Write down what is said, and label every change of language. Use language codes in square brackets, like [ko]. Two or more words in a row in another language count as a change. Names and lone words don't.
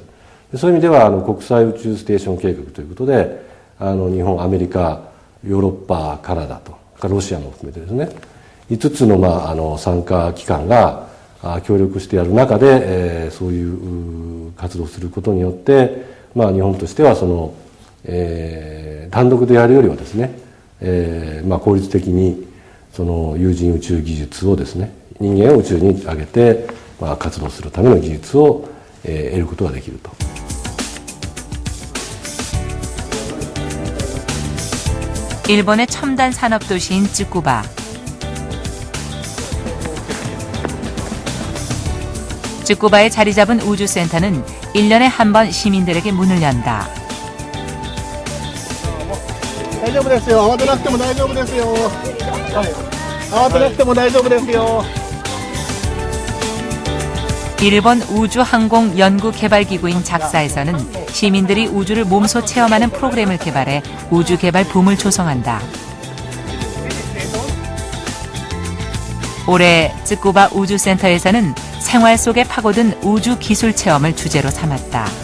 [ja] そういう意味では国際宇宙ステーション計画ということで日本、アメリカ、ヨーロッパ、カナダとロシアも含めてですね、5つの参加機関が協力してやる中で、そういう活動をすることによって、日本としては単独でやるよりはですね、効率的に有人宇宙技術をですね、人間を宇宙に上げて、活動するための技術を、得ることができると。 [ko] 일본의 첨단 산업 도시인 쯔쿠바. 쯔쿠바에 자리 잡은 우주센터는 1년에 한 번 시민들에게 문을 연다. [ja] 大丈夫ですよ。慌てなくても大丈夫ですよ。慌てなくても大丈夫ですよ。 [ko] 일본 우주항공연구개발기구인 작사에서는 시민들이 우주를 몸소 체험하는 프로그램을 개발해 우주개발 붐을 조성한다. 올해 쯔쿠바 우주센터에서는 생활 속에 파고든 우주 기술 체험을 주제로 삼았다.